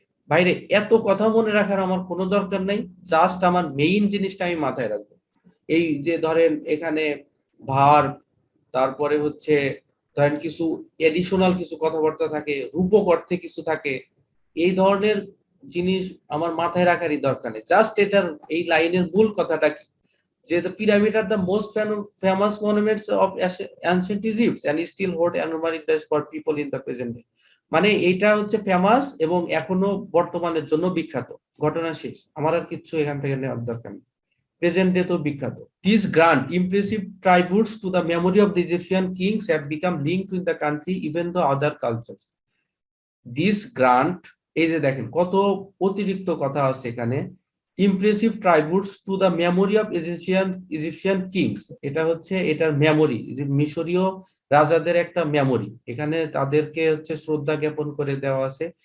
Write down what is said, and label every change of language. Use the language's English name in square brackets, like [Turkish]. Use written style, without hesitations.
[Bangla] বাইরে এত কথা মনে রাখার আমার কোনো দরকার নেই, জাস্ট আমার মেইন জিনিসটা আমি মাথায় রাখবো। এই যে ধরেন এখানে ভার, তারপরে হচ্ছে ধরেন কিছু এডিশনাল কিছু কথাবার্তা থাকে, রূপক অর্থে কিছু থাকে, এই ধরনের জিনিস আমার মাথায় রাখারই দরকার নেই। জাস্ট এটার এই লাইনের মূল কথাটা কি, যে [English] the pyramid are the most famous monuments of ancient Egypt and still hold enormous interest for people in the present day। [Bangla] মানে এটা হচ্ছে ফেমাস এবং এখনো বর্তমানের জন্য বিখ্যাত। ঘটনা শেষ, আমার আর কিছু এখান থেকে নেওয়ার দরকার নেই, প্রেজেন্ট ডে তো বিখ্যাত। [English] These grand impressive tributes to the memory of the Egyptian kings have become linked in the country even though other cultures। This grand, [Bangla] এই যে দেখেন কত অতিরিক্ত কথা আছে এখানে। [English] impressive tributes to the memory of Egyptian kings, [Bangla] এটা হচ্ছে এটার মেমোরি, মিশরীয় রাজাদের একটা মেমোরি, এখানে তাদেরকে হচ্ছে শ্রদ্ধা জ্ঞাপন করে দেওয়া আছে।